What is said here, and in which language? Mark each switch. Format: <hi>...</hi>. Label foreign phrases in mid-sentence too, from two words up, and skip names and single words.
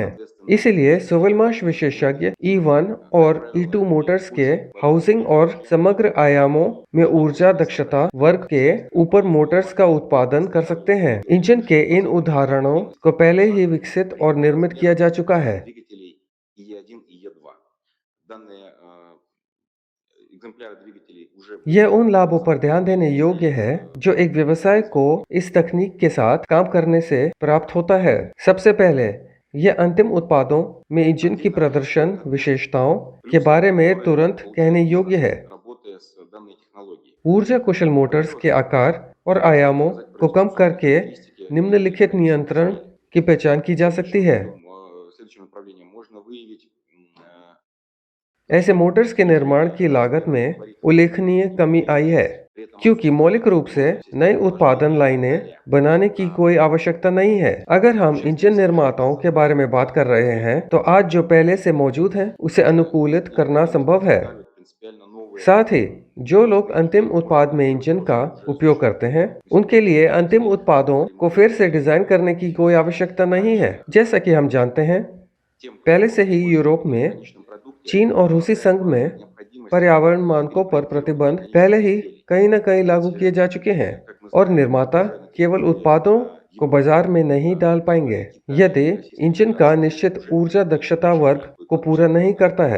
<hi>इसलिए सोवेलमाश विशेषज्ञ E1 और E2 मोटर्स के हाउसिंग और समग्र आयामों में ऊर्जा दक्षता वर्ग के ऊपर मोटर्स का उत्पादन कर सकते हैं। इंजन के इन उदाहरणों को पहले ही विकसित और निर्मित किया जा चुका है।</hi> <ru>двигателей E1 и E2. Данные экземпляры двигателей уже</ru> <hi>यह उन लाभों पर ध्यान देने योग्य है जो एक व्यवसाय को इस तकनीक के साथ काम करने से प्राप्त होता है। सबसे पहले यह अंतिम उत्पादों में इंजन की प्रदर्शन विशेषताओं के बारे में तुरंत कहने योग्य है।</hi> <ru>работая с данной технологией.</ru> <hi>ऊर्जा कुशल मोटर्स के आकार और आयामों को कम करके निम्नलिखित नियंत्रण की पहचान की जा सकती है।</hi> <ru>Следующим направлением можно выявить</ru> <hi>ऐसे मोटर्स के निर्माण की लागत में उल्लेखनीय कमी आई है, क्योंकि मौलिक रूप से नई उत्पादन लाइनें बनाने की कोई आवश्यकता नहीं है। अगर हम इंजन निर्माताओं के बारे में बात कर रहे हैं, तो आज जो पहले से मौजूद है उसे अनुकूलित करना संभव है।</hi> <ru>принципиально новые</ru> <hi>साथ ही जो लोग अंतिम उत्पाद में इंजन का उपयोग करते हैं, उनके लिए अंतिम उत्पादों को फिर से डिजाइन करने की कोई आवश्यकता नहीं है। जैसा कि हम जानते हैं, पहले से ही यूरोप में, चीन और रूसी संघ में पर्यावरण मानकों पर प्रतिबंध पहले ही कहीं न कहीं लागू किए जा चुके हैं और निर्माता केवल उत्पादों को बाजार में नहीं डाल पाएंगे यदि इंजन का निश्चित ऊर्जा दक्षता वर्ग को पूरा नहीं करता है।</hi>